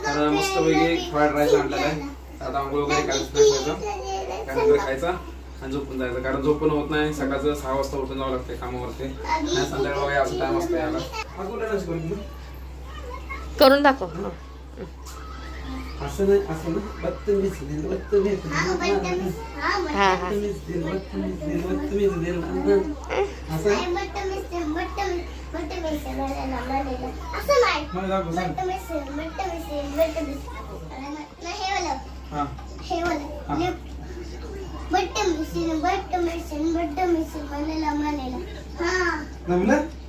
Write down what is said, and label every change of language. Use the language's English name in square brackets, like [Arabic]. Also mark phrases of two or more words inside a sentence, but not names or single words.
[Marathi] तर मस्तपैकी [English] fried rice [Marathi] आणलेला आहे. आता आंघोळ वगैरे करायचं, फ्रेश व्हायचं, त्यानंतर खायचा आणि झोपून जायचं. कारण झोपून होत नाही, सकाळचं 6 वाजता उठून जावं लागते कामावरती. आणि संध्याकाळी वगैरे असं टाइम असतो यायला. करून दाखव. असं नाही, असं ना, [Hindi] बत्तमीज दिल, बत्तमीज दिल, हा हा. बत्तमीज दिल, बत्तमीज दिल, बत्तमीज दिल. [Marathi] असं आहे? मला दाखव, सांग. हा. जमलं?